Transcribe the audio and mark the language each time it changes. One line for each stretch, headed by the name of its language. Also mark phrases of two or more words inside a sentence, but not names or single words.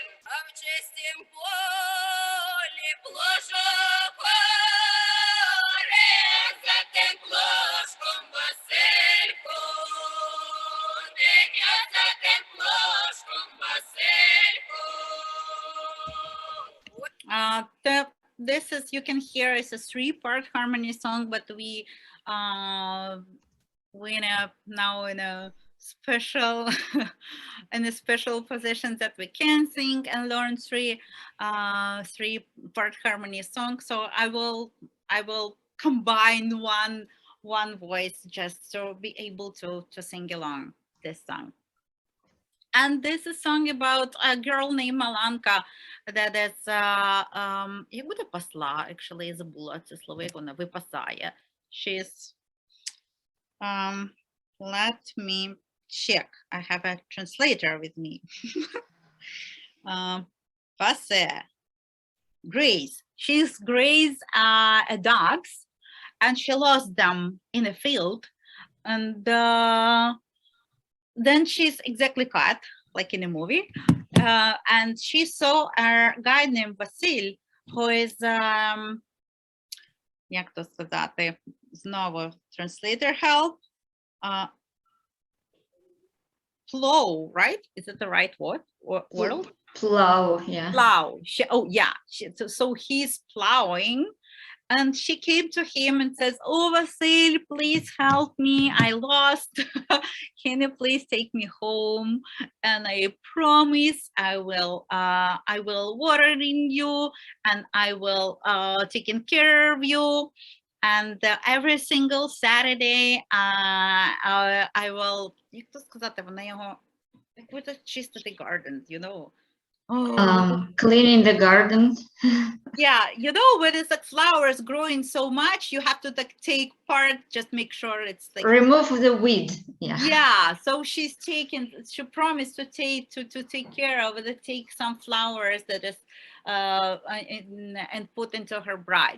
Ukrainian: А в чистім полі плошок оре, за тим плошком Василько, дитя за тим плошком Василько.
English: This is, you can hear, it's a 3-part harmony song, but we now in a special in a special position that we can sing and learn 3-part harmony song. So I will combine one voice just to be able to sing along this song. And this is a song about a girl named Malanka that is
Ukrainian: як буде посла,
English: actually,
Ukrainian: забула це слово, як вона випасає.
English: She's let me check. I have a translator with me. Passe. Graze. She's grazed dogs, and she lost them in a field, and then she's exactly caught, like in a movie, and she saw a guy named Vasil, who is
Ukrainian: як то сказати, знову
English: translator help, plow, right? Is it the right word? Plow, yeah. Plow. So he's plowing, and she came to him and says, "Oh, Vasil, please help me. I lost. Can you please take me home? And I promise I will watering you, and I will taking care of you. And every single Saturday, I will,
Ukrainian: як то сказати, вона його, як буде чистити
English: garden, you know." Cleaning the garden. Yeah, you know, when it's like flowers growing so much, you have to like take part, just make sure it's like remove the weed. Yeah, so she promised to take care of it, take some flowers that is and put into her bride.